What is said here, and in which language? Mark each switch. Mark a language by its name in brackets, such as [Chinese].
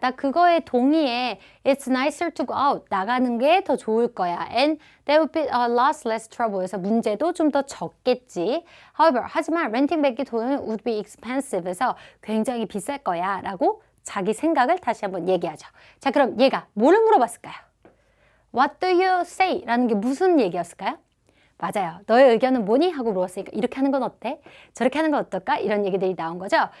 [Korean] 나 그거에 동의해. [English] It's nicer to go out. [Korean] 나가는 게 더 좋을 거야. [English] And there would be a lot less trouble. [Korean] 그래서 문제도 좀 더 적겠지. [English] However, [Korean] 하지만 [English] renting banquet hall은 would be expensive. [Korean] 그래서 굉장히 비쌀 거야. 라고 자기 생각을 다시 한번 얘기하죠. 자, 그럼 얘가 뭐를 물어봤을까요? [English] What do you say? [Korean] 라는 게 무슨 얘기였을까요? 맞아요. 너의 의견은 뭐니? 하고 물었으니까 이렇게 하는 건 어때? 저렇게 하는 건 어떨까? 이런 얘기들이 나온 거죠.